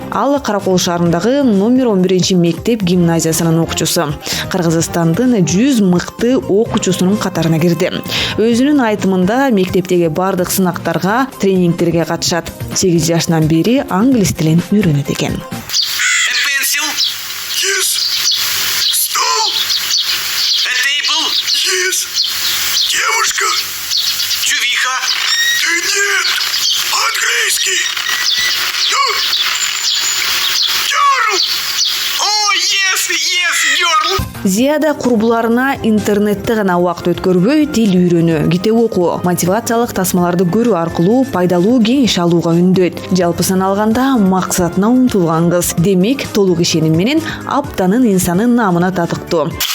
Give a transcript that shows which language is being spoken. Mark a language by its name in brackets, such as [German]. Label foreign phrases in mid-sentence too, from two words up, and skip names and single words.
[Kyrgyz] Ал Каракол шаарындагы номер 11 мектеп гимназиясынын окуучусу. Кыргызстандын 100 мыкты окуучусунун катарына кирди. Өзүнүн айтымында мектептеги бардык сынактарга, тренингтерге катышат. 8 жашынан бери англис тилин үйрөнөт экен. [English] Pencil? Yes. Стол? A table? Yes. [Russian] Девушка? Чувиха? Ты нет. Английский. [English] Girl. Oh, yes, girl. [Kyrgyz] Зияда курбуларына интернетте гана убакыт өткөрбөй, тил үйрөнүү, китеп окуу, мотивациялык тасмаларды көрүү аркылуу пайдалуу кеңеш алууга үндөйт. Жалпысын алганда максатына умтулган кыз. Демек, толук ишеним менен аптанын инсанын наамына татыктуу.